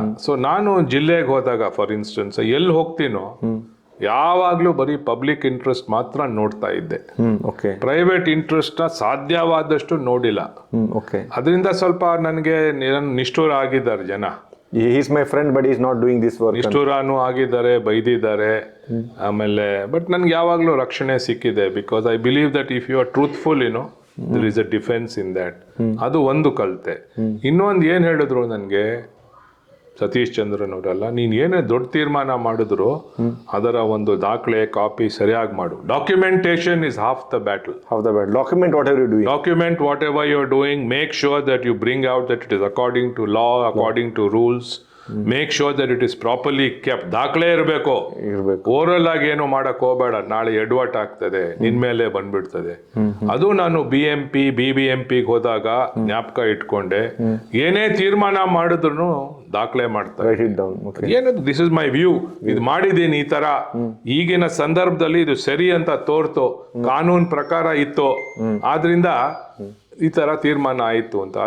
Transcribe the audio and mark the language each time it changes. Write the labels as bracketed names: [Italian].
[Kannada] So ನಾನು ಜಿಲ್ಲೆಗೆ ಹೋದಾಗ ಫಾರ್ ಇನ್ಸ್ಟೆನ್ಸ್ ಎಲ್ಲಿ ಹೋಗ್ತೀನೋ ಯಾವಾಗ್ಲೂ ಬರೀ ಪಬ್ಲಿಕ್ ಇಂಟ್ರೆಸ್ಟ್ ಮಾತ್ರ ನೋಡ್ತಾ ಇದ್ದೆ. ಪ್ರೈವೇಟ್ ಇಂಟ್ರೆಸ್ಟ್ ನ ಸಾಧ್ಯವಾದಷ್ಟು ನೋಡಿಲ್ಲ. ಅದರಿಂದ ಸ್ವಲ್ಪ ನನಗೆ ನಿಷ್ಠೂರ ಆಗಿದ್ದಾರೆ ಜನ. [English] He is my friend but he is not doing this work. [Kannada] ನಿಷ್ಠೂರನೂ ಆಗಿದ್ದಾರೆ, ಬೈದಿದ್ದಾರೆ. ಆಮೇಲೆ ಬಟ್ ನನ್ಗೆ ಯಾವಾಗ್ಲೂ ರಕ್ಷಣೆ ಸಿಕ್ಕಿದೆ. [English] Because I believe that if you are truthful there is a defense in that. [Kannada] ಅದು ಒಂದು ಕಲಿತೆ. ಇನ್ನೊಂದು ಏನ್ ಹೇಳಿದ್ರು ನನಗೆ ಸತೀಶ್ ಚಂದ್ರನ್ ಅವರೆಲ್ಲ, ನೀನ್ ಏನೇ ದೊಡ್ಡ ತೀರ್ಮಾನ ಮಾಡಿದ್ರು ಅದರ ಒಂದು ದಾಖಲೆ ಕಾಪಿ ಸರಿಯಾಗಿ ಮಾಡು. [English] Documentation is half the battle. Document whatever you do. Document whatever you're doing. Make sure that you bring out that it is according to law, according to rules. Make sure that it is properly kept. [Kannada] ದಾಖಲೆ ಇರಬೇಕು. Oral ಆಗಿ ಏನು ಮಾಡಕ್ ಹೋಗಬೇಡ, ನಾಳೆ ಎಡವಟ್ ಆಗ್ತದೆ, ನಿನ್ ಮೇಲೆ ಬಂದ್ಬಿಡ್ತದೆ. ಅದು ನಾನು BMP BBMP ಹೋದಾಗ ಜ್ಞಾಪಕ ಇಟ್ಕೊಂಡೆ. ಏನೇ ತೀರ್ಮಾನ ಮಾಡಿದ್ರು ದಾಖಲೆ ಮಾಡ್ತಾರೆ. ಏನದು [English] this is my view, [Kannada] ಇದು ಮಾಡಿದೀನಿ ಈ ತರ, ಈಗಿನ ಸಂದರ್ಭದಲ್ಲಿ ಇದು ಸರಿ ಅಂತ ತೋರ್ತು, ಕಾನೂನು ಪ್ರಕಾರ ಇತ್ತು, ಆದ್ರಿಂದ ಈ ತರ ತೀರ್ಮಾನ ಆಯಿತು ಅಂತ.